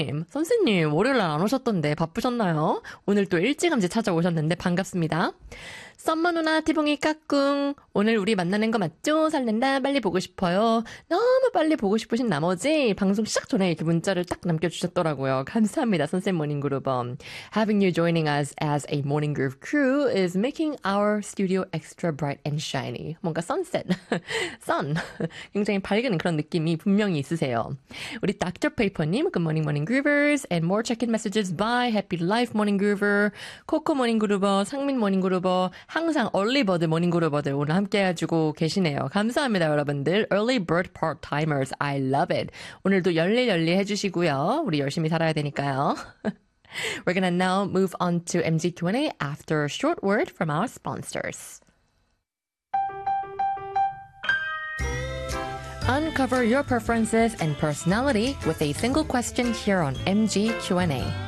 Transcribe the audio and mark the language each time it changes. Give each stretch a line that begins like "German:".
Korean: 선생님, 월요일 날 안 오셨던데 바쁘셨나요? 오늘 또 일찌감치 찾아오셨는데 반갑습니다. 썸머 누나, 티봉이 까꿍. 오늘 우리 만나는 거 맞죠? 설렌다. 빨리 보고 싶어요. 너무 빨리 보고 싶으신 나머지 방송 시작 전에 이렇게 문자를 딱 남겨주셨더라고요. 감사합니다, 선생님 모닝 그룹은.
English: Having you joining us as a morning group crew is making our studio extra bright and shiny. 뭔가 sunset, sun.
Korean: 굉장히 밝은 그런 느낌이 분명히 있으세요. 우리 닥터 페이퍼님,
English: good morning, morning groovers. And more check-in messages by Happy Life morning groover, 코코 모닝 그룹어, 상민 모닝 그룹어,
Korean: 항상 얼리버드 모닝그루버들 오늘 함께해주고 계시네요. 감사합니다 여러분들.
English: Early bird part-timers, I love it.
Korean: 오늘도 열리 해주시고요. 우리 열심히 살아야 되니까요.
English: We're gonna now move on to MG Q&A after a short word from our sponsors. Uncover your preferences and personality with a single question here on MG Q&A.